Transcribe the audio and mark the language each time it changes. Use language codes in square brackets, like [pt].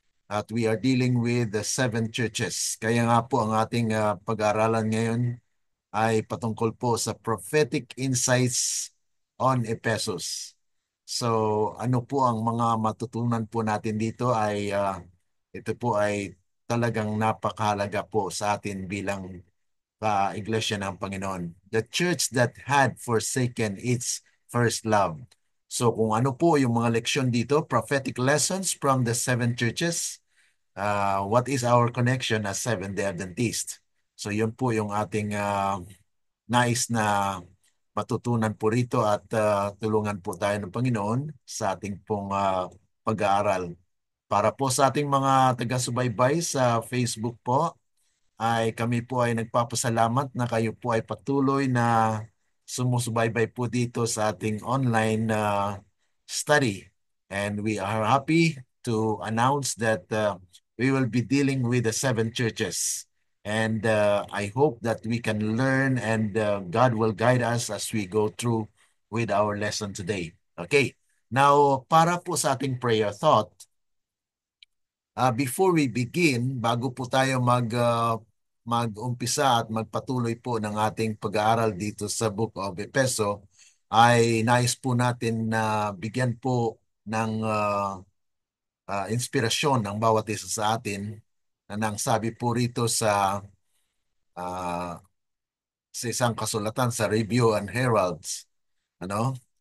[en] At we are dealing with the seven churches. [tl] Kaya nga po ang ating pag-aaralan ngayon ay patungkol po sa prophetic insights on Ephesus. So ano po ang mga matutunan po natin dito ay ito po ay talagang napakahalaga po sa atin bilang iglesia ng Panginoon. [en] The church that had forsaken its first love. [tl] So kung ano po yung mga leksyon dito, [en] prophetic lessons from the seven churches, what is our connection as Seventh-day Adventist? [tl] So yun po yung ating nais na matutunan po rito at tulungan po tayo ng Panginoon sa ating pong pag-aaral. Para po sa ating mga taga-subaybay sa Facebook po, ay kami po ay nagpapasalamat na kayo po ay patuloy na sumusubaybay po dito sa ating online study. [en] And we are happy to announce that we will be dealing with the seven churches. And I hope that we can learn and God will guide us as we go through with our lesson today. Okay. [tl] Now, para po sa ating prayer thought, [en] before we begin, [tl] bago po tayo mag-umpisa at magpatuloy po ng ating pag-aaral dito sa Book of Efeso, ay nais po natin na bigyan po ng inspirasyon ng bawat isa sa atin na nang sabi po rito ah, sa isang kasulatan sa Review and Heralds. Ano?